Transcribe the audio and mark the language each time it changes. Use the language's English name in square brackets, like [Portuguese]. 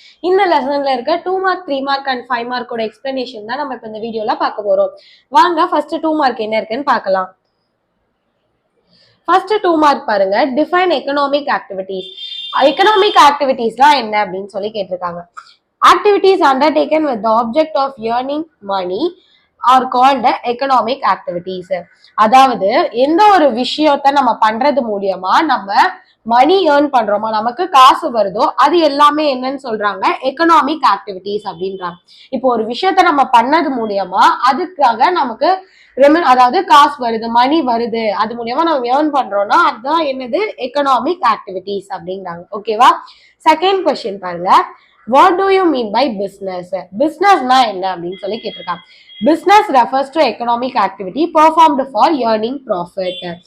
[Tamil] இந்த லெசன்ல இருக்க 2 mark 3 mark and 5 மார்க்கோட explanation தான் நம்ம இப்ப இந்த வீடியோல பார்க்க போறோம். வாங்க ஃபர்ஸ்ட் 2 மார்க் என்ன இருக்குன்னு பார்க்கலாம். ஃபர்ஸ்ட் 2 மார்க் பாருங்க, [English] define economic activities. [Tamil] எக்கனாமிக் ஆக்டிவிட்டிஸ்லாம் என்ன அப்படின்னு சொல்லி கேட்டிருக்காங்க. [English] Activities undertaken with the object of earning money are called economic activities. [Tamil] அதாவது எந்த ஒரு விஷயத்த நம்ம பண்றது மூலியமா நம்ம மணி ஏர்ன் பண்றோமோ, நமக்கு காசு வருதோ, அது எல்லாமே என்னன்னு சொல்றாங்க, எக்கனாமிக் ஆக்டிவிட்டிஸ் அப்படின்றாங்க. இப்போ ஒரு விஷயத்த நம்ம பண்ணது மூலியமா அதுக்காக நமக்கு அதாவது காசு வருது, மணி வருது, அது மூலியமா நம்ம ஏர்ன் பண்றோம்னா அதுதான் என்னது, எக்கனாமிக் ஆக்டிவிட்டிஸ் அப்படிங்கிறாங்க. ஓகேவா? செகண்ட் கொஸ்டின் பாருங்க, [English] what do you mean by business? [Tamil] businessனா என்ன அப்படின்னு சொல்லி கேட்டிருக்காங்க. [English] business refers to economic activity performed for earning profit.